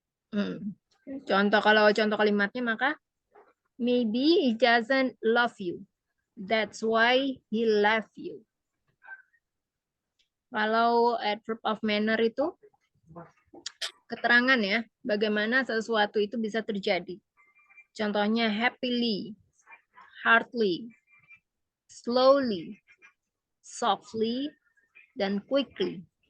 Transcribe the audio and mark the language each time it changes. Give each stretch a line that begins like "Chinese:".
Indonesian: Kalau contoh kalimatnya maka
English: maybe he doesn't love you. That's why he left you.
Indonesian: Kalau adverb of manner itu keterangan ya, bagaimana sesuatu itu bisa terjadi. Contohnya happily, hardly, slowly, softly, dan quickly.